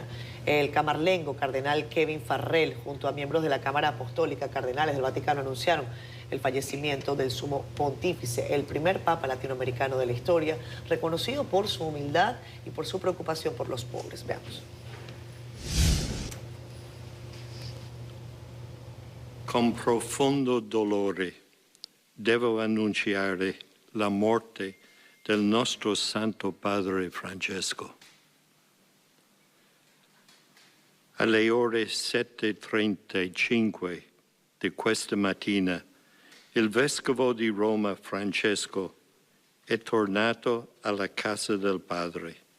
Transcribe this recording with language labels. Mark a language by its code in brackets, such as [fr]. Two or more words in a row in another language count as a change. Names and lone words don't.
[es] El camarlengo cardenal Kevin Farrell, junto a miembros de la Cámara Apostólica, cardenales del Vaticano, anunciaron el fallecimiento del sumo pontífice, el primer papa latinoamericano de la historia, reconocido por su humildad y por su preocupación por los pobres. Veamos. [it] Con profondo dolore devo annunciare la morte del nostro Santo Padre Francesco. Alle ore 7:35 di questa mattina, il Vescovo di Roma Francesco è tornato alla casa del Padre.